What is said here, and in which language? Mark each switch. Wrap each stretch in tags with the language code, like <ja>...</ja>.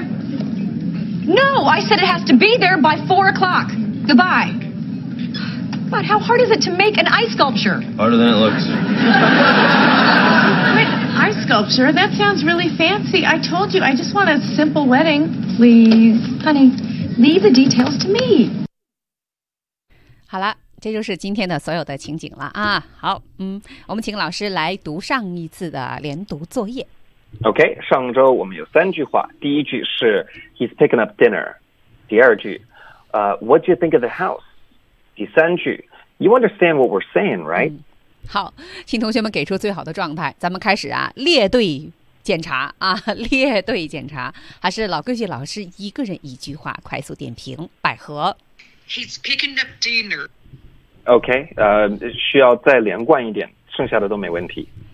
<en>No, I said it has to be there by 4 o'clock. Goodbye. God, how hard is it to make an ice sculpture? Harder than it looks. Wait, ice sculpture? That sounds really fancy. I told you, I just want a simple wedding. Please, honey, leave the details to me.</en> <zh>好了，这就是今天的所有的情景了啊。好，我们请老师来读上一次的连读作业。 OK， 上周我们有三句话。第一句是</zh> <en>He's picking up dinner。</en> <zh>第二句，</zh> <en>What do you think of the house？</en> <zh>第三句</zh> <en>，You understand what we're saying, right？、</en> <zh>好，请同学们给出最好的状态。咱们开始啊，列队检查啊，列队检查。还是老规矩，老师一个人一句话，快速点评百合。</zh> <en>He's picking up dinner。</en> <zh>OK， 需要再连贯一点，剩下的都没问题。</zh>